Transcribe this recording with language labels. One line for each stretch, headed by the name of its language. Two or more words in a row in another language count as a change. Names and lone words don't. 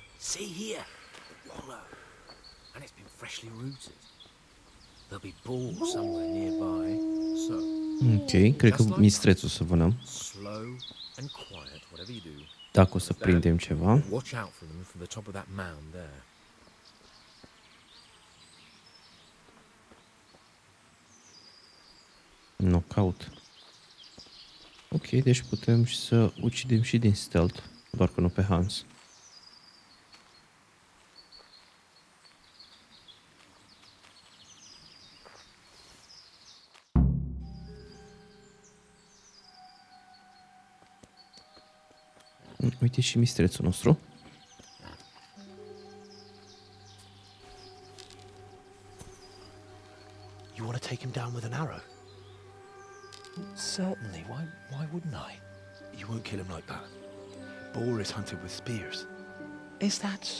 English: See here, wallow, and it's been freshly rooted. There'll be balls somewhere nearby, so.
Romanian: Ok, cred că mistrețul să vânăm.
English: Slow and quiet, whatever you do.
Romanian: Dacă o să prindem ceva.
English: Watch out for them from the top of that mound there. Knockout.
Romanian: Ok, deci putem și să ucidem și din stealth, doar că nu pe Hans. Uite și mistrețul nostru.
English: You want to take him down with an arrow? Certainly. Why wouldn't I? You won't kill him like that. Boar is hunted with spears. Is that so?